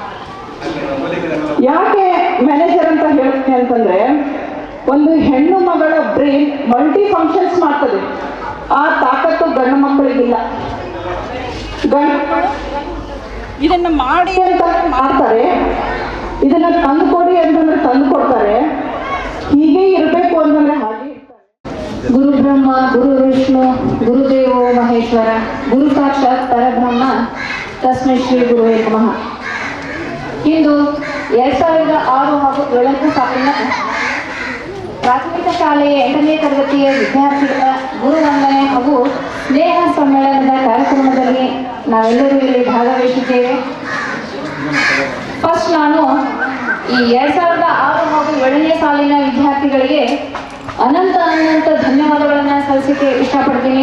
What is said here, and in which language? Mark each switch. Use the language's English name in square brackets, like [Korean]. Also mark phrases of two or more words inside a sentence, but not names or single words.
[Kannada] ಯಾಕೆ ಮ್ಯಾನೇಜರ್ ಅಂತ ಹೇಳ್ತೀನಿ ಅಂತಂದ್ರೆ, ಒಂದು ಹೆಣ್ಣು ಮಗಳ ಬ್ರೈನ್ [English] multi functions [Kannada] ಮಾಡ್ತದೆ. ಆ ತಾಕತ್ತು ಗಂಡು ಮಕ್ಕಳಿಗಿಲ್ಲ. ಇದನ್ನ ಮಾಡಿ ಅಂತ ಮಾಡ್ತಾರೆ, ಇದನ್ನ ತಂದು ಕೊಡಿ ಅಂತಂದ್ರೆ ತಂದು ಕೊಡ್ತಾರೆ. ಹೀಗೆ ಇರಬೇಕು ಅಂತಂದ್ರೆ ಹಾಗೆ ಇರ್ತಾರೆ. [Sanskrit] ಗುರು ಬ್ರಹ್ಮ ಗುರು ವಿಷ್ಣು ಗುರುದೇವೋ ಮಹೇಶ್ವರ ಗುರು ಸಾಕ್ಷಾತ್ ಪರಬ್ರಹ್ಮ ತಸ್ಮೈ ಶ್ರೀ ಗುರುವೇ ನಮಃ. [Kannada] ಇಂದು 2006 ಹಾಗೂ 7ನೇ ಸಾಲಿನ ಪ್ರಾಥಮಿಕ ಶಾಲೆಯ 8ನೇ ತರಗತಿಯ ವಿದ್ಯಾರ್ಥಿಗಳ ಗುರುವಂದನೆ ಹಾಗೂ ಸ್ನೇಹ ಸಮ್ಮೇಳನದ ಕಾರ್ಯಕ್ರಮದಲ್ಲಿ ನಾವೆಲ್ಲರೂ ಇಲ್ಲಿ ಭಾಗವಹಿಸಿದ್ದೇವೆ. ಫಸ್ಟ್ ನಾನು ಈ 2006 ಹಾಗೂ 7ನೇ ಸಾಲಿನ ವಿದ್ಯಾರ್ಥಿಗಳಿಗೆ ಅನಂತ ಧನ್ಯವಾದಗಳನ್ನು ಸಲ್ಲಿಸಲಿಕ್ಕೆ ಇಷ್ಟಪಡ್ತೀನಿ.